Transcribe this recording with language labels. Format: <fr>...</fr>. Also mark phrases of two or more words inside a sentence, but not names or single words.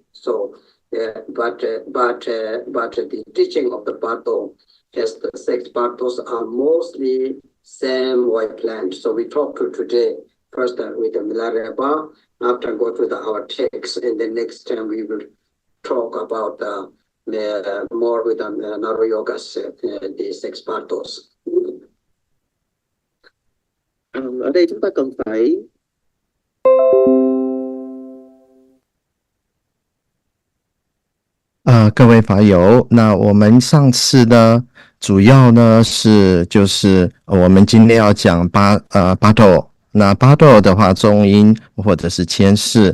<en>So, but the teaching of the Bardo, as the 6 Bardos are mostly same white plant. So we talk to today first with the Milarepa, after go to our text, and the next time we will talk about more with the Naro Yogas, the 6 Bardos.</en> <vi>Ở đây chúng ta cần phải</vi> <zh>各位法友，那我们上次呢，主要呢就是我们今天要讲Bardo。那Bardo的话，中音或者是牵示。</zh>